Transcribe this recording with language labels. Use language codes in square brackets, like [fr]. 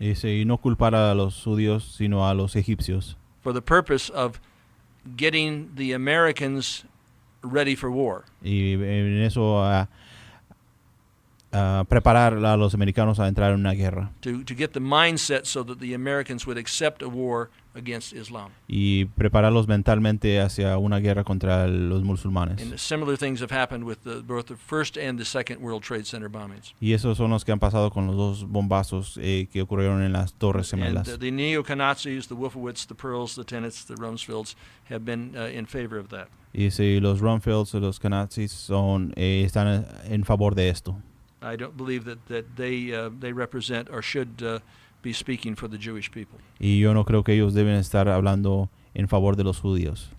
[es] y no culpar a los judíos, sino a los egipcios. [en] For the purpose of getting the Americans ready for war. [es] Y en eso preparar a los americanos a entrar en una guerra. [en] To get the mindset so that the Americans would accept a war against Islam. [es] Y prepararlos mentalmente hacia una guerra contra los musulmanes. [en] And similar things have happened with both the first and the second World Trade Center bombings. [es] Y esos son los que han pasado con los dos bombazos que ocurrieron en las Torres Gemelas. [en] And the neo-Nazis, the Wolfowitz, the Pearls, the Tennants, the Rumsfelds have been in favor of that. [es] Y si los Rumsfelds o los Nazis están en favor de esto. [en] I don't believe that they represent or should be speaking for the Jewish people. [es] Y yo no creo que ellos deben estar hablando en favor de los judíos.